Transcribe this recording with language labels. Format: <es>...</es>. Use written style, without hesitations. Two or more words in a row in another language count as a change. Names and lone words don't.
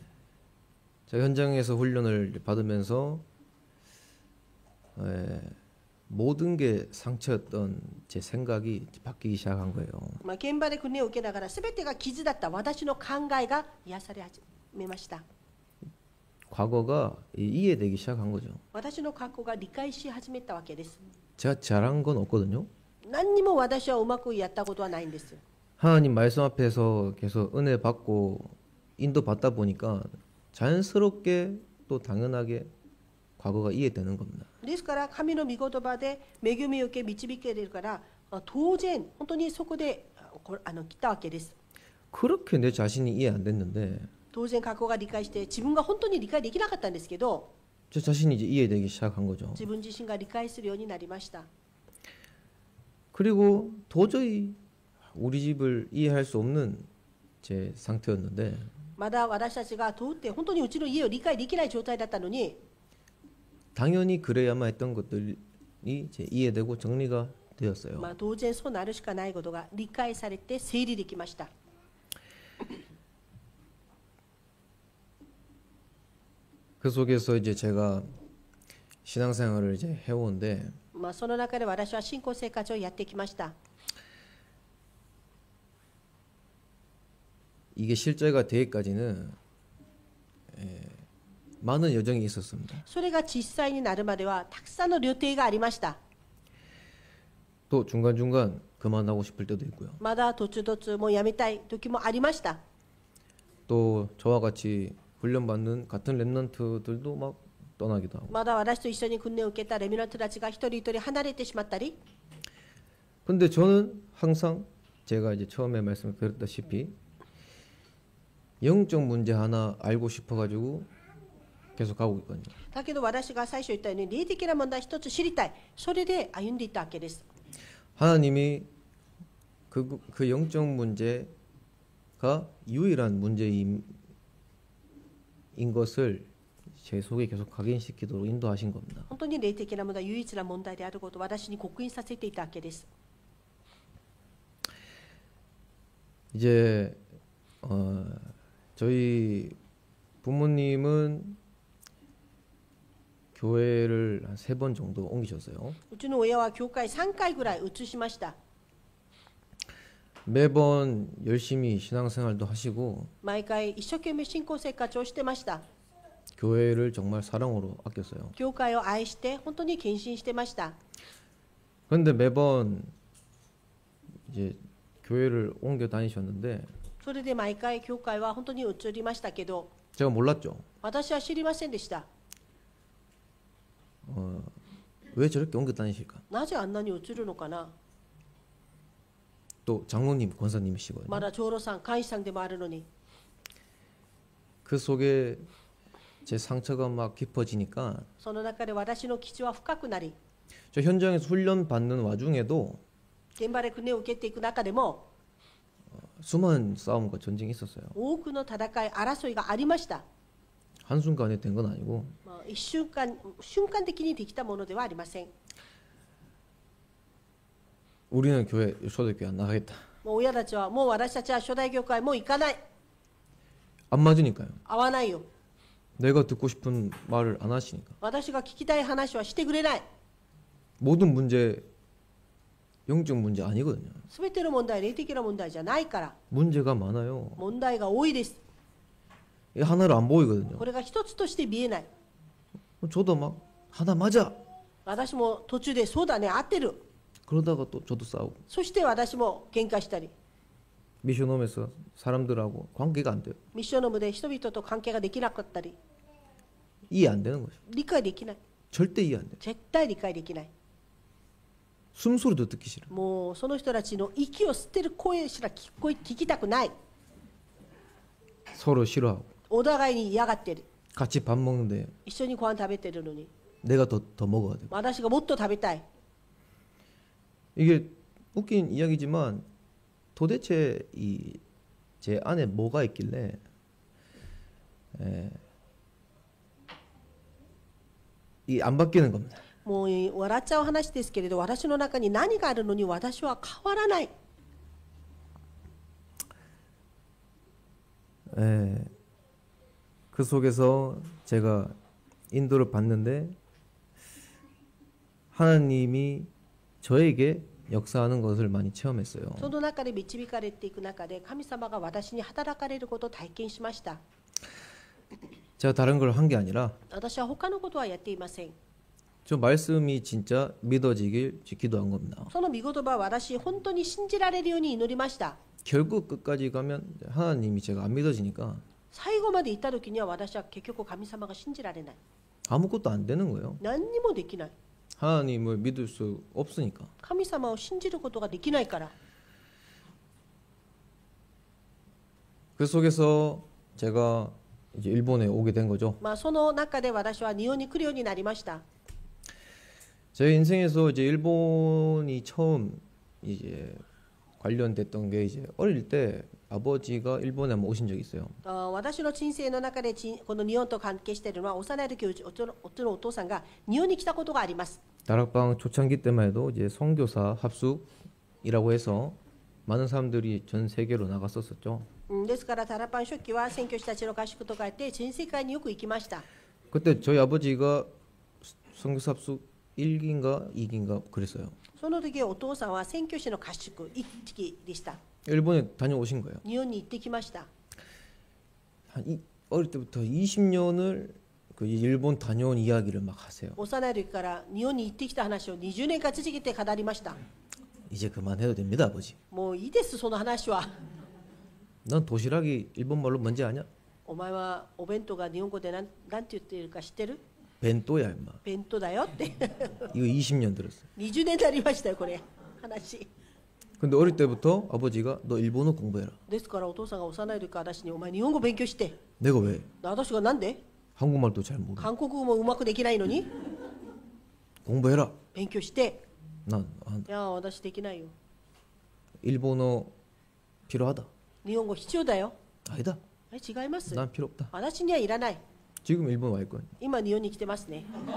<ko>자, 현장에서 훈련을 받으면서 모든 게 상처였던 제 생각이 바뀌기 시작한 거예요.</ko> <ja>まあ、現場で訓練を受けながら全てが傷だった私の考えが癒され始めました。</ja> <ko>과거가 이해되기 시작한 거죠.</ko> <ja>私の過去が理解し始めたわけです。</ja> <ko>제가 잘한 건 없거든요.</ko> <ja>何にも私はうまくやったことはないんです。</ja> <ko>하나님 말씀 앞에서 계속 은혜 받고 인도 받다 보니까 자연스럽게 또 당연하게 과거가 이해되는 겁니다.</ko> <ja>ですから神の御言葉で恵みを受け導けれるから、当然本当にそこで来たわけです。</ja> <ko>그렇게 내 자신이 이해 안 됐는데</ko> <ja>当然過去が理解して自分が本当に理解できなかったんですけど、</ja> <ko>저 자신이 이제 이해되기 시작한 거죠.</ko> <ja>自分自身が理解するようになりました。</ja> <ko>그리고 도저히 우리 집을 이해할 수 없는 제 상태였는데</ko> <ja>まだ私たちが通って本当にうちの家を理解できない状態だったのに、</ja> <ko>당연히 그래야만 했던 것들이 이제 이해되고 정리가 되었어요.</ko> <ja>まあ、当然そうなるしかないことが理解されて整理できました。</ja> <ko>그 속에서 이제 제가 신앙생활을 이제 해오는데</ko> <ja>まあ、その中で私は信仰生活をやってきました。</ja> <ko>이게 실제가 되기까지는 많은 여정이 있었습니다.</ko> <ja>それが実際になるまではたくさんの旅程がありました。</ja> <ko>또 중간중간 그만하고 싶을 때도 있고요.</ko> <ja>まだ途中途中もうやめたい時もありました。</ja> <ko>또 저와 같이 훈련받는 같은 랩런트들도 막 떠나기도 하고.</ko> <ja>まだ私と一緒に訓練を受けたレミナントたちが一人一人離れてしまったり、</ja> <ko>근데 저는 항상 제가 이제 처음에 말씀드렸다시피 영적 문제 하나 알고 싶어가지고 계속 가고 있거든요.</ko> <ja>だけど私が最初言ったように霊的な問題一つ知りたい、それで歩んでいったわけです。</ja> <ko>하나님이 그 영적 문제가 유일한 문제인 것을 제 속에 계속 각인시키도록 인도하신 겁니다.</ko> <ja>本当に霊的な問題、唯一な問題であることを私に刻印させていたわけです。</ja> <ko>이제 저희 부모님은 교회를 한 3번 정도 옮기셨어요.</ko> <ja>うちの親は教会3回ぐらい移しました。</ja> <ko>매번 열심히 신앙생활도 하시고</ko> <ja>毎回一生懸命信仰生活をしてました。</ja> <ko>교회를 정말 사랑으로 아꼈어요.</ko> <ja>教会を愛して本当に献身してました。</ja> <ko>그런데 매번 이제 교회를 옮겨 다니셨는데</ko> <ja>それで毎回教会は本当に移りましたけど、</ja> <ko>제가 몰랐죠.</ko> <ja>私は知りませんでした。</ja> <ko>왜 저렇게 옮겨 다니실까?</ko> <ja>なぜあんなに移るのかな。</ja> <ko>또 장로님, 권사님이시거든요.</ko> <ja>まだ長老さん、会員さんでもあるのに、</ja> <ko>그 속에 제 상처가 막 깊어지니까</ko> <ja>その中で私の基地は深くなり、</ja> <ko>저 현장에서 훈련 받는 와중에도</ko> <ja>現場で訓練を受けていく中でも</ja> <ko>수많은 싸움과 전쟁이 있었어요.</ko> <ja>多くの戦い、争いがありました。</ja> <ko>한순간에 된 건 아니고</ko> <ja>まあ、瞬間的にできたものではありません。</ja> <ko>우리는 교회 초대교회 안 나가겠다.</ko> <ja>もう親たちは、もう私たちは初代教会もう行かない、</ja> <ko>안 맞으니까요.</ko> <ja>会わないよ、</ja> <ko>내가 듣고 싶은 말을 안 하시니까.</ko> <ja>私が聞きたい話はしてくれない。</ja> <ko>모든 문제 영적 문제 아니거든요.</ko> <ja>すべての問題、霊的な問題じゃないから、</ja> <ko>문제가 많아요.</ko> <ja>問題が多いです。</ja> <ko>이게 하나로 안 보이거든요.</ko> <ja>これが一つとして見えない。</ja> <ko>저도 막 하나 맞아.</ko> <ja>私も途中でそうだね、合ってる。</ja> <ko>그러다가 또 저도 싸우고</ko> <ja>そして私も喧嘩したり、</ja> <ko>미션홈에서 사람들하고 관계가 안 돼요.</ko> <ja>ミッションの部で人々と関係ができなかったり、</ja> <ko>이해 안 되는 거죠.</ko> <ja>理解できない。</ja> <ko>절대 이해 안 돼요.</ko> <ja>絶対理解できない。</ja> <ko>숨소리도 듣기 싫어.</ko> <ja>もうその人たちの息を吸ってる声すら聞きたくない。</ja> <ko>서로 싫어하고</ko> <ja>お互いに嫌がってる。</ja> <ko>같이 밥 먹는데</ko> <ja>一緒にご飯食べてるのに、</ja> <ko>내가 더 먹어야 되고.</ko> <ja>私がもっと食べたい。</ja> <ko>이게 웃긴 이야기지만 도대체 이 제 안에 뭐가 있길래 이 안 바뀌는 겁니다.</ko> <ja>もう笑っちゃう話ですけれど、私の中に何があるのに私は変わらない。</ja> <ko>그 속에서 제가 인도를 받는데 하나님이 저에게 역사하는 것을 많이 체험했어요.</ko> <ja>その中で導かれていく中で、神様が私に働かれることを体験しました。</ja> <ko>제가 다른 걸 한 게 아니라</ko> <ja>私は他のことはやっていません。</ja> <ko>저 말씀이 진짜 믿어지길 기도한 겁니다.</ko> <ja>その御言葉は私、本当に信じられるように祈りました。</ja> <ko>결국 끝까지 가면 하나님이 제가 안 믿어지니까</ko> <ja>最後まで行った時には私は結局神様が信じられない。</ja> <ko>아무것도 안 되는 거예요.</ko> <ja>何にもできない。</ja> <ko>하나님을 믿을 수 없으니까.</ko> <ja>神様を信じることができないから。</ja> <ko>그 속에서 제가 이제 일본에 오게 된 거죠.</ko> <ja>その中で私は日本に来るようになりました。</ja> <ko>제 인생에서 이제 일본이 처음 이제 관련됐던 게 이제 어릴 때 아버지가 일본에 한번 오신 적이 있어요.</ko> <ja>私の人生の中でこの日本と関係しているのは、幼い時夫のお父さんが日本に来たことがあります。</ja> <ko>다락방 초창기 때만 해도 이제 선교사 합숙이라고 해서 많은 사람들이 전 세계로 나갔었었죠.</ko> <ja>ですからタラパン初期は宣教師たちの合宿とかあって全世界によく行きました。</ja> <ko>그때 저희 아버지가 선교사 합숙 1기인가 2기인가 그랬어요.</ko> <ja>その時お父さんは宣教師の合宿1期でした。</ja> <ko>일본에 다녀오신 거예요.</ko> <ja>日本に行ってきました。</ja> <ko>어릴 때부터 20년을 그 일본 다녀온 이야기를 막 하세요.</ko> <ja>幼い時から日本に行ってきた話を20年間続けて語りました。</ja> <ko>이제 그만해도 됩니다, 아버지.</ko> <ja>もういいです、その話は。</ja> <ko>넌 도시락이 일본말로 뭔지 아냐?</ko> <ja>お前はお弁当が日本語でなんて言っているか知ってる？</ja> <ko>벤또야 임마.</ko> <ja>弁当だよって。</ja> <ko>이거 20년 들었어.</ko> <ja>20 年になりましたよ、これ話。</ja> <ko>근데 어릴 때부터 아버지가 너 일본어 공부해라.</ko> <ja>ですからお父さんが幼い時から私に、お前日本語勉強して。</ja> <ko>내가 왜?</ko> <ja>私がなんで？</ja> <ko>한국말도 잘 모르.</ko> <ja>韓国語もうまくできないのに</ja> <ko>공부해라.</ko> <ja>勉強して。</ja> <ko>난</ko> <ja>いや私できないよ。</ja> <ko>일본어 필요하다.</ko> <ja>日本語必要だよ。</ja> <ko>아니다.</ko> <ja>違います。</ja> <ko>난 필요 없다.</ko> <ja>私にはいらない。</ja> <ko>지금 일본 와 있거든.</ko> <ja>今日本に来てますね。</ja>